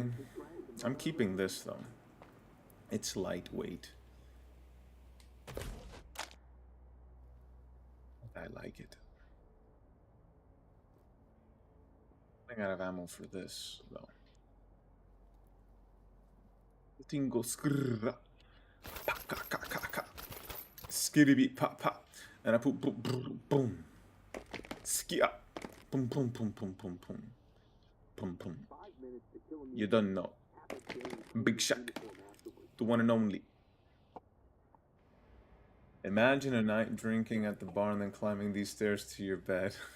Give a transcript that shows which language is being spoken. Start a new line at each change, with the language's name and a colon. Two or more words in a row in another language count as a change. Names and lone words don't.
English: I'm keeping this though. It's lightweight. I like it. I got ammo for this though. The thing goes skrrr, pa ka ka ka ka, skitty beep pop pop, and I poop boom boom boom, skia, boom boom boom boom boom boom, boom boom. You don't know. Big Shack. The one and only. Imagine a night drinking at the bar and then climbing these stairs to your bed.